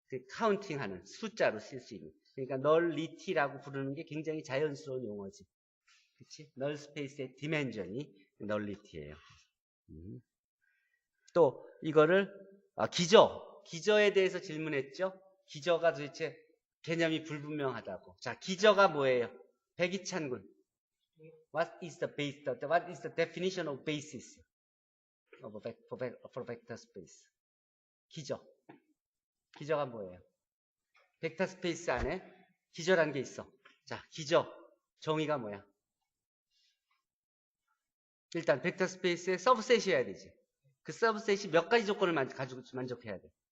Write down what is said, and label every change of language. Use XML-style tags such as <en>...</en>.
<ko>카운팅하는 숫자로 쓸 수 있는. 그러니까 널리티라고 부르는 게 굉장히 자연스러운 용어지. 그치? 널 스페이스의 디멘전이 널리티예요. 또 이거를 기저에 대해서 질문했죠. 기저가 도대체 개념이 불분명하다고. 자, 기저가 뭐예요? 백이찬 군.</ko> <en>What is the definition of basis for vector space?</en> <ko>기저가 뭐예요? 벡터 스페이스 안에 기저라는 게 있어. 자, 기저 정의가 뭐야? 일단 벡터 스페이스의 서브셋이어야 되지. 그 서브셋이 몇 가지 조건을 가지고 만족해야 돼.</ko>